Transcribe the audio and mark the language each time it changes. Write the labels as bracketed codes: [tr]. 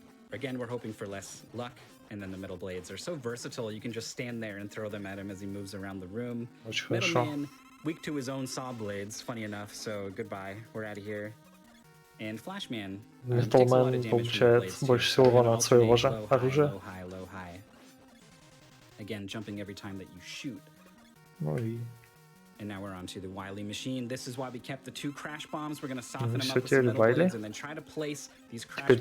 [en] Again, we're hoping for less luck, and then the middle blades are so versatile. You can just stand there and throw them at him as he moves around the room. [ru] Очень хорошо. [en] Middleman, weak to his own saw blades, funny enough. So goodbye, we're out of here. And Flashman [ru] Металлмен получает больше всего урона от своего же оружия. [en] Low, high. Again, jumping every time that you shoot. [ru] Ну и [en] And now we're onto the Wily machine. This is why we kept the 2 crash bombs. We're going to soften them up with some metal blades and then try to place these crash bombs.